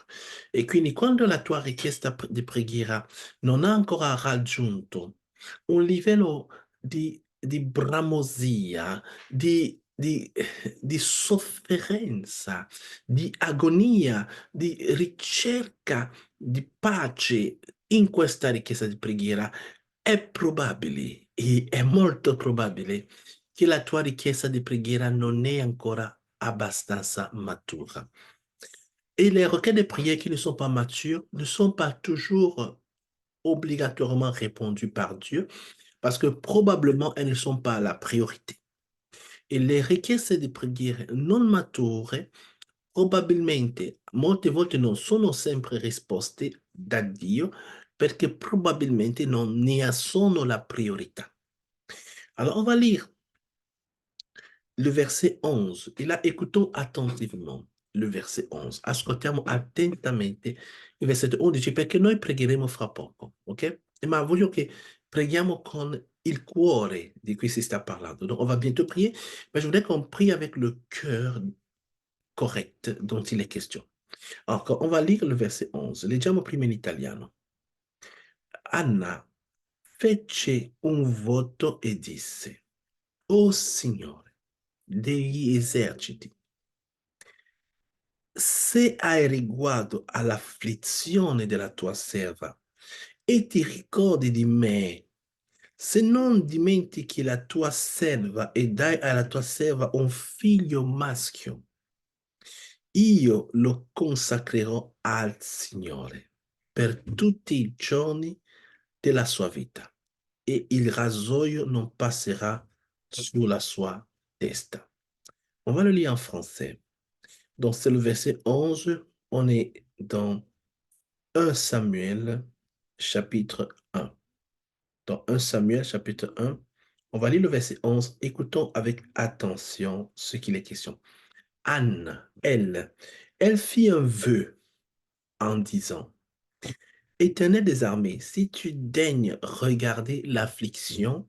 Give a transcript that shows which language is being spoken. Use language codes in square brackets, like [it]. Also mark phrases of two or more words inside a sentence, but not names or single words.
[it] E quindi quando la tua richiesta di preghiera non ha ancora raggiunto un livello di bramosia, di sofferenza, di agonia, di ricerca di pace in questa richiesta di preghiera, è probabile, e è molto probabile che la tua richiesta di preghiera non è ancora abbastanza matura. [fr] Et les requêtes de prière qui ne sont pas matures ne sont pas toujours obligatoirement répondues par Dieu parce que probablement elles ne sont pas la priorité. [it] E le richieste di preghiera non mature probabilmente molte volte non sono sempre risposte da Dio perché probabilmente non ne sono la priorità. [fr] Alors on va lire le verset 11 e là écoutons attentivement le verset 11. [it] Ascoltiamo attentamente il versetto 11 perché noi pregheremo fra poco, ok? Ma voglio che preghiamo con il cuore di cui si sta parlando. [fr] Donc on va bientôt prier, mais je voudrais qu'on prie avec le cœur correct dont il est question. Alors, on va lire le verset 11. [it] Leggiamo prima in italiano. Anna fece un voto e disse: O Signore degli eserciti, se hai riguardo all'afflizione della tua serva e ti ricordi di me, se non dimentichi la tua serva e dai alla tua serva un figlio maschio, io lo consacrerò al Signore per tutti i giorni della sua vita e il rasoio non passerà sulla sua testa. [fr] On va le lire en français. Donc, c'est le verset 11. On est dans 1 Samuel, chapitre 1. Dans 1 Samuel, chapitre 1, on va lire le verset 11. Écoutons avec attention ce qu'il est question. Anne, elle fit un vœu en disant, Éternel des armées, si tu daignes regarder l'affliction